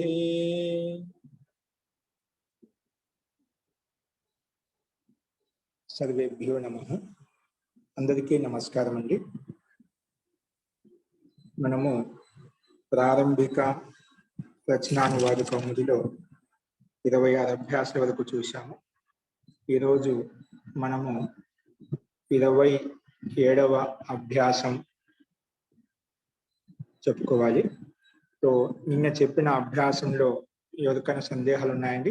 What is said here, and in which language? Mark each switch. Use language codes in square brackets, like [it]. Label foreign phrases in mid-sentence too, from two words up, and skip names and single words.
[sa] सर्वेभ्यो नमः। [te] అందరికీ నమస్కారం అండీ। మనము ప్రారంభిక రచనానువాద కౌముదిలో 26 అభ్యాసాల వరకు చూశాము। ఈ రోజు మనము 27వ అభ్యాసం చెప్పుకోవాలి। సో నిన్న చెప్పిన అభ్యాసంలో ఎవరికైనా సందేహాలు ఉన్నాయండి?